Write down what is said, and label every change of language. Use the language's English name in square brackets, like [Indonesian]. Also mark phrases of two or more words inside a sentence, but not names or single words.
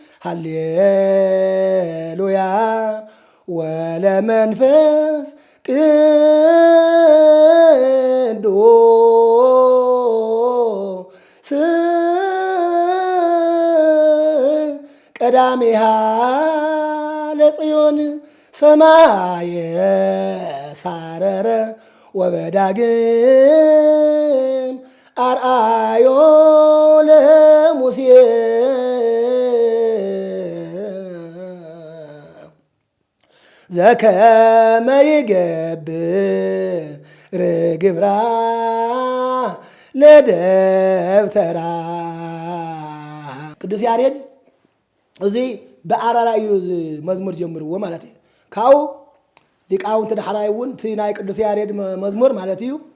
[Geez] ሃሌሉያ ወለመንፈስ ቅዱስ ቀዳሚሃ ለጽዮን ሰማየ ሳረረ ወበዳግም አርአዮ ለሙሴ ዘከመ ይገብር ግብራ [Tigrinya] ለደብተራ ቅዱስ ያሬድ እዚህ በአራራዩ መዝሙር ጀምርዎ ማለት እዩ ካው ሊቃውንት ዳሕራይውን እቲ ናይ ቅዱስ ያሬድ መዝሙር ማለት እዩ